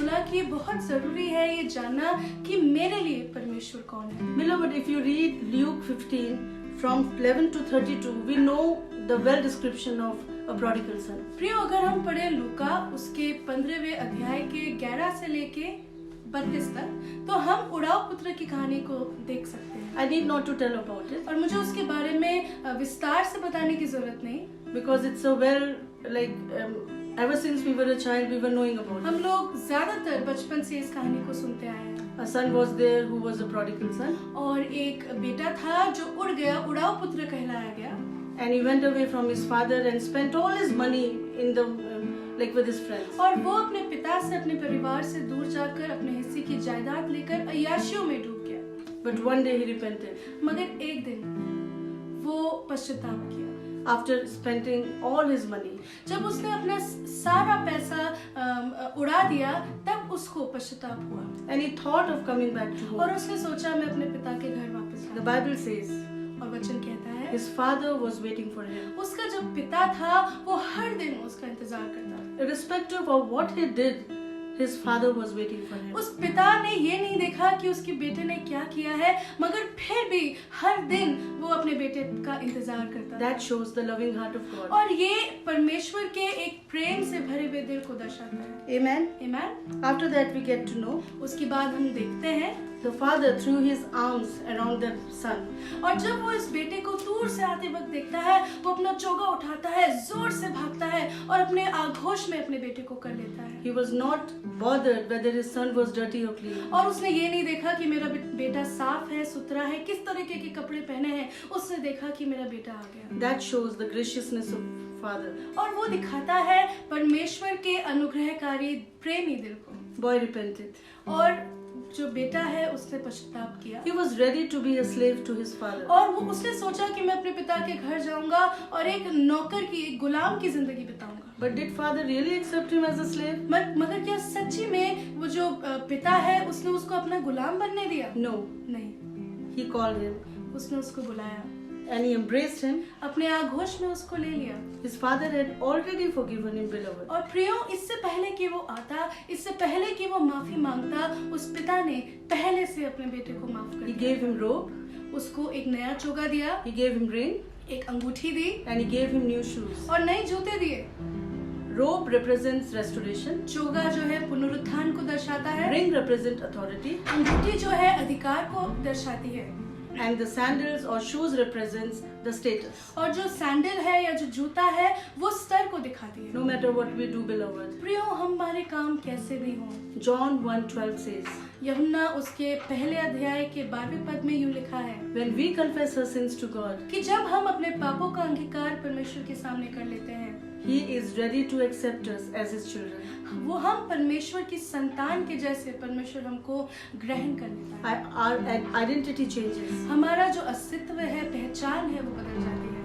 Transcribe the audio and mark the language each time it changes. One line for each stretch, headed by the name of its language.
Hindi: कि बहुत ज़रूरी है ये जानना कि मेरे लिए परमेश्वर कौन है।
English: Beloved, if you read Luke 15 from 11 to 32, we know the well description of a prodigal son.
Hindi: प्रियो, अगर हम पढ़े लूका उसके 15वें अध्याय के 11 से लेके 32 तक, तो हम उड़ाव पुत्र की कहानी को देख सकते हैं।
English: I need not to tell about it
Hindi: और मुझे उसके बारे में विस्तार से बताने की जरूरत नहीं,
English: because it's a well, like ever since we were a child, we were knowing about
Hindi: हम
English: it.
Hindi: लोग ज्यादातर बचपन से इस कहानी को सुनते आए हैं।
English: A son was there who was a prodigal son,
Hindi: और एक बेटा था जो उड़ गया, उड़ाव पुत्र कहलाया गया,
English: and he went away from his father and spent all his money in the like with his friends.
Hindi: और वो अपने पिता से, अपने परिवार से दूर जाकर अपने हिस्से की जायदाद लेकर अय्याशियों में डूब गया।
English: But one day he repented.
Hindi: मगर एक दिन वो पश्चाताप किया।
English: After spending all his money,
Hindi: जब उसने अपना सारा पैसा उड़ा दिया, तब उसको पश्चाताप हुआ
English: and he thought of coming back to
Hindi: और
English: home.
Hindi: उसने सोचा मैं अपने पिता के घर वापस
English: The
Hindi: जाऊं।
English: Bible says
Hindi: और वचन कहता है
English: his father was waiting for him.
Hindi: उसका जो पिता था वो हर दिन उसका इंतजार करता।
English: Irrespective of what he did, his father was waiting for him.
Hindi: उस पिता ने ये नहीं देखा कि उसके बेटे ने क्या किया है, मगर फिर भी हर दिन वो अपने बेटे का इंतजार करता।
English: That shows the loving heart of God.
Hindi: और ये परमेश्वर के एक प्रेम से भरे हुए दिल को दर्शाता है।
English: Amen.
Hindi: आमीन।
English: After that we get to know
Hindi: उसके बाद हम देखते हैं
English: the father threw his arms around the son.
Hindi: और जब वो इस बेटे को दूर से आते वक्त देखता है, वो अपना चोगा उठाता है, जोर से भागता है और अपने आगोश में अपने बेटे को कर लेता है।
English: He was not bothered whether his son was dirty or clean.
Hindi: और उसने ये नहीं देखा कि मेरा बेटा साफ है, सुथरा है, किस तरीके के कपड़े पहने हैं, उसने देखा कि मेरा बेटा आ गया।
English: That shows the graciousness of father.
Hindi: और वो दिखाता है परमेश्वर के अनुग्रहकारी प्रेमी दिल को।
English: Boy repented.
Hindi: और जो बेटा है उसने पश्चाताप किया
English: He was ready to be a slave to his father.
Hindi: और वो उसने सोचा कि मैं अपने पिता के घर जाऊंगा और एक नौकर की, एक गुलाम की जिंदगी बिताऊंगा।
English: But did father really accept him as a slave?
Hindi: मगर क्या सच्ची में वो जो पिता है उसने उसको अपना गुलाम बनने दिया?
English: No.
Hindi: नहीं,
English: He called him
Hindi: उसने उसको बुलाया,
English: and he embraced him.
Hindi: अपने आगोश में उसको ले लिया।
English: His father had already forgiven him, beloved.
Hindi: और प्रियो, इससे पहले कि वो आता, इससे पहले कि वो माफी मांगता, उस पिता ने पहले से अपने बेटे को माफ कर
English: He
Hindi: दिया।
English: gave him robe,
Hindi: उसको एक नया चोगा दिया,
English: he gave him ring,
Hindi: एक अंगूठी दी
English: and he gave him new shoes.
Hindi: और नए जूते दिए।
English: Robe represents restoration,
Hindi: चोगा जो है पुनरुत्थान को दर्शाता है,
English: ring represents authority,
Hindi: अंगूठी जो है अधिकार को दर्शाती है,
English: and the sandals or shoes represents the status.
Hindi: और जो सैंडल है या जो जूता है वो स्तर को दिखाती है।
English: No matter what we do, beloved.
Hindi: प्रियो, हमारे काम कैसे भी हों,
English: John 1:12 says,
Hindi: यूहन्ना उसके पहले अध्याय के 12वें पद में यूं लिखा है
English: when we confess our sins to God,
Hindi: कि जब हम अपने पापों का अंगीकार परमेश्वर के सामने कर लेते हैं,
English: He is ready to accept us as His children.
Hindi: वो हम परमेश्वर की संतान के जैसे परमेश्वर हमको ग्रहण कर लेता है।
English: Our identity changes.
Hindi: हमारा जो अस्तित्व है, पहचान है, वो बदल जाती है।